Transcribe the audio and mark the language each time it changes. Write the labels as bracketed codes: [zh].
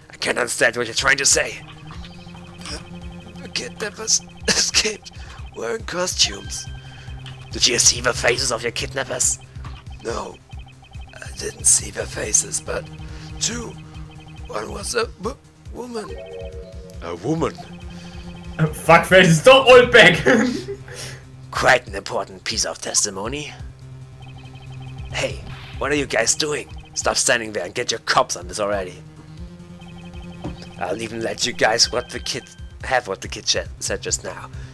[en] I can't understand what you're trying to say. The kidnappers escaped wearing costumes. Did you see the faces of your kidnappers? No, I didn't see their faces, but two. One was a woman. A woman? [de] Fuckface ist doch Oldback! [en] Quite an important piece of testimony. Hey, what are you guys doing? Stop standing there and get your cops on this already. I'll even let you guys have what the kid said just now.